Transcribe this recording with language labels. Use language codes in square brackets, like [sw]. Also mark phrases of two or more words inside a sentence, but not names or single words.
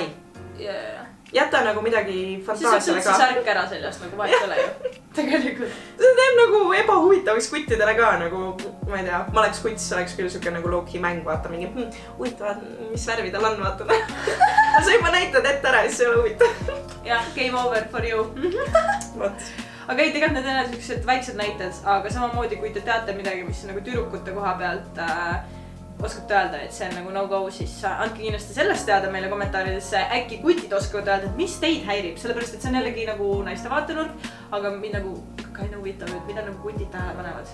[et] Jäta nagu midagi fantaasiale ka. Siis saab särk ära seljast, nagu vahet ole ju. Tegelikult. See teeb nagu ebahuvitavaks kuttidele ka, nagu ma ei tea, ma oleks kutt, siis oleks küll suke nagu low-key mäng, vaata mingi huvitavad, mis värvi tal on, vaata. Sa juba näitad ette ära, siis ei ole huvitav. Jah, [en] game over for you. [et] Aga ei, tegelikult need on sellised väiksed näited, aga samamoodi kui te teate midagi, mis on nagu tüdrukute koha pealt oskate öelda, et see on nagu no-go, siis andke kindlasti sellest teada meile kommentaaridesse. Äkki kutid oskavad öelda, et mis teid häirib, sellepärast et see on jällegi nagu naiste vaatenurk, aga mind nagu kaine huvitav, et mida nagu kutid tähele panevad.